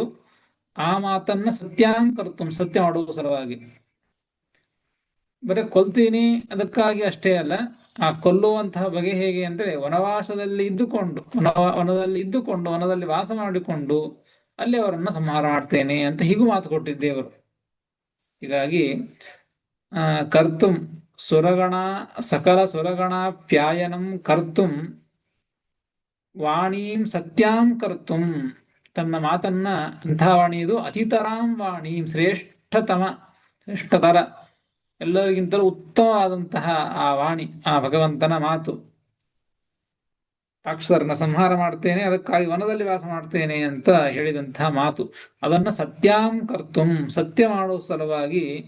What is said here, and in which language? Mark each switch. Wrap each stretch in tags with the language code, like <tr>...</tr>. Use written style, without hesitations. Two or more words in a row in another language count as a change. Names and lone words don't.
<kn>ಆ ಮಾತನ್ನ</kn> <sa>ಸತ್ಯಾಂ ಕರ್ತುಂ,</sa> <kn>ಸತ್ಯ ಮಾಡುವ ಸಲುವಾಗಿ. ಬರೀ ಕೊಲ್ತೀನಿ ಅದಕ್ಕಾಗಿ ಅಷ್ಟೇ ಅಲ್ಲ, ಆ ಕೊಲ್ಲುವಂತಹ ಬಗೆ ಹೇಗೆ ಅಂದ್ರೆ ವನವಾಸದಲ್ಲಿ ಇದ್ದುಕೊಂಡು ವನದಲ್ಲಿ ಇದ್ದುಕೊಂಡು ವನದಲ್ಲಿ ವಾಸ ಮಾಡಿಕೊಂಡು ಅಲ್ಲಿ ಅವರನ್ನ ಸಂಹಾರ ಮಾಡ್ತೇನೆ ಅಂತ ಹೀಗೂ ಮಾತು ಕೊಟ್ಟಿದ್ದೇವರು.</kn> <sa>ಹೀಗಾಗಿ ಕರ್ತುಂ ಸುರಗಣ ಸಕಲ ಸುರಗಣಾಪ್ಯಾಯನಂ ಕರ್ತುಂ ವಾಣೀಂ ಸತ್ಯಾಂ ಕರ್ತುಂ,</sa> <kn>ತನ್ನ ಮಾತನ್ನ ಅಂತಹ ವಾಣಿ ಇದು</kn> <sa>ಅತಿತರಾಂ ವಾಣೀಂ</sa> <kn>ಶ್ರೇಷ್ಠತರ, ಎಲ್ಲರಿಗಿಂತಲೂ ಉತ್ತಮವಾದಂತಹ ಆ ವಾಣಿ, ಆ ಭಗವಂತನ ಮಾತು. ರಾಕ್ಷಸರನ್ನ ಸಂಹಾರ ಮಾಡ್ತೇನೆ, ಅದಕ್ಕಾಗಿ ವನದಲ್ಲಿ ವಾಸ ಮಾಡ್ತೇನೆ ಅಂತ ಹೇಳಿದಂತಹ ಮಾತು, ಅದನ್ನ</kn> <sa>ಸತ್ಯಾಂ ಕರ್ತುಂ,</sa> <kn>ಸತ್ಯ ಮಾಡುವ ಸಲುವಾಗಿ</kn>